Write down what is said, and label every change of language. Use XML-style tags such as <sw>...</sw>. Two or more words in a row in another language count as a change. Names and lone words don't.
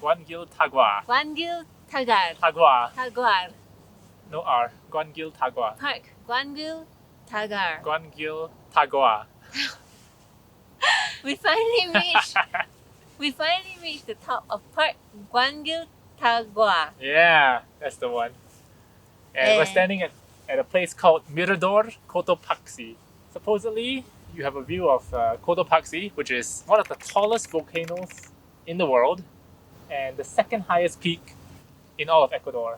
<en>Guangüiltagua. Guangüiltagua. Tagua. Taguar. No R. Guangüiltagua. Park Guangüiltagua. Guangüiltagua. We finally reached the top of Park Guangüiltagua. Yeah, that's the one. And we're standing at a place called Mirador Cotopaxi. Supposedly, you have a view of Cotopaxi, which is one of the tallest volcanoes in the world and the second highest peak in all of Ecuador.</en>